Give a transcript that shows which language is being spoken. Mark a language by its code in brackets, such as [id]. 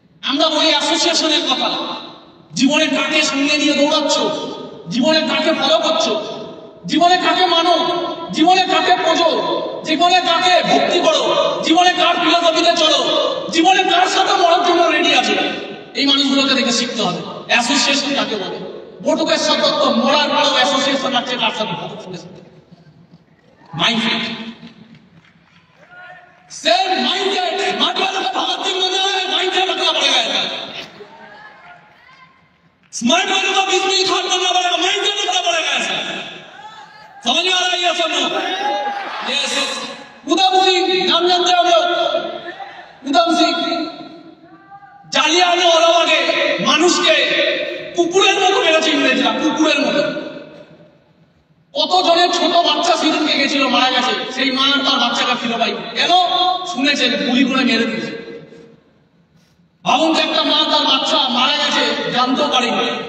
[bn] আমরা বলি অ্যাসোসিয়েশনের কথা। জীবনে কাকে সঙ্গে নিয়ে দৌড়াচ্ছ, জীবনে কাকে ফলো করছো, জীবনে কাকে মানো, জীবনে কাকে খোঁজো, জীবনে কাকে ভক্তি করো, জীবনে কার ফিলোসফিতে চলো, জীবনে কার সাথে মরার জন্য রেডি আছো, এই মানুষগুলোকে দেখে শিখতে হবে। অ্যাসোসিয়েশন কাকে বলে? বটুকেশ্বর দত্ত মরার পরেও অ্যাসোসিয়েশন রাখছে কার সাথে? মাইন্ডসেট। [hi] सेम माइंडसेट स्मार्ट वालों का भगत सिंह बनना है, माइंडसेट रखना पड़ेगा ऐसा। स्मार्ट वालों का बिजली खान बनना पड़ेगा, माइंडसेट रखना पड़ेगा ऐसा। समझ में आ रहा है ये सब लोग? [en] Yes. [hi] उधम सिंह नाम जानते हो लोग? [bn] उधम सिंह জালিয়ানওয়ালাবাগে মানুষকে কুকুরের মতো মেরেছে ইংরেজরা, কুকুরের মতো। কতজনের ছোট বাচ্চা সেদিনকে গেছিল, মারা গেছে, সেই মা তার বাচ্চাকে ফিরে পাই কেন? শুনেছেন গুলি করে মেরে দিয়েছে। ভাবুন তো, একটা মা তার বাচ্চা মারা গেছে জানতেও পারেনি।